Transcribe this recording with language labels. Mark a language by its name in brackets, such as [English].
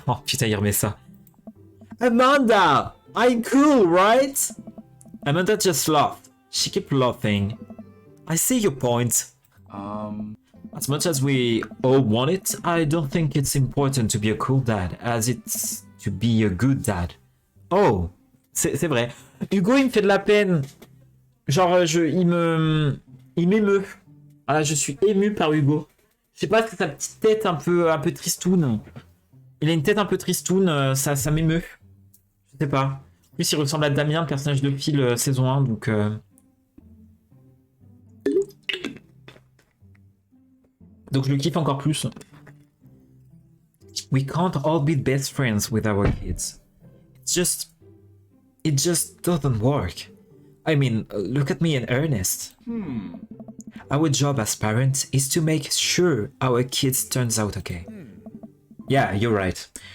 [French] Oh putain, il remet ça. Amanda! [English] I'm cool, right? Amanda just laughed. She kept laughing. I see your point. As much as we all want it, I don't think it's important to be a cool dad, as it's to be a good dad. [French] Oh, c'est vrai. Hugo, il me fait de la peine. Genre, il m'émeut. Voilà, je suis ému par Hugo. Je sais pas, c'est sa petite tête un peu tristoune. Il a une tête un peu tristoune, ça m'émeut. Je sais pas. En plus, il ressemble à Damien, le personnage de Phil saison 1, donc... Donc je le kiffe encore plus. [English] We can't all be best friends with our kids. It just doesn't work. I mean, look at me and Ernest. Our job as parents is to make sure our kids turns out okay. Yeah, you're right.